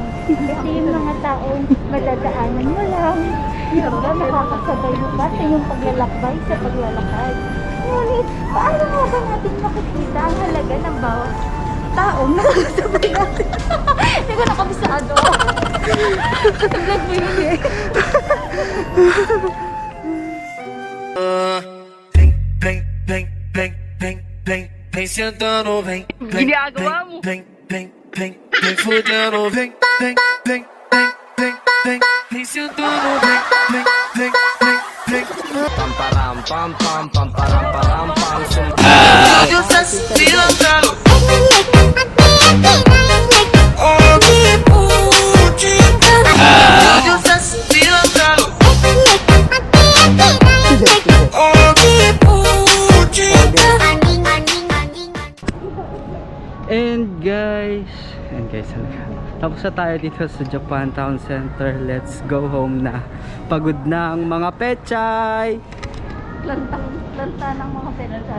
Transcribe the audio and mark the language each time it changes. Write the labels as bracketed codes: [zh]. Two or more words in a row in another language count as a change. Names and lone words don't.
[tl] Ito yung mga taong madadaanan mo lang. Diba, nakakasabay mo ba sa iyong paglalakbay sa paglalakad? Ngunit, paano nga ba natin makikita ang halaga ng bawat taong nakakasabay natin? Hindi ko nakabisado. Vlog mo yun eh. [pt] Vem, vem, vem, vem, vem, vem sentando, vem, vem, vem, vem, vem, vem fudendo, vem, vem, vem, vem, vem, vem, vem sentando, vem, vem, vem, vem, vem. Pam param pam pam pam param param pam. Eu já se lembrando. Oh, que putinha. Eu já se lembrando. Oh, que [en] And guys, [tl] tapos na tayo dito sa Japan Town Center. [en] Let's go home [tl] na. Pagod na ang mga pechay. Lanta ng mga pechay.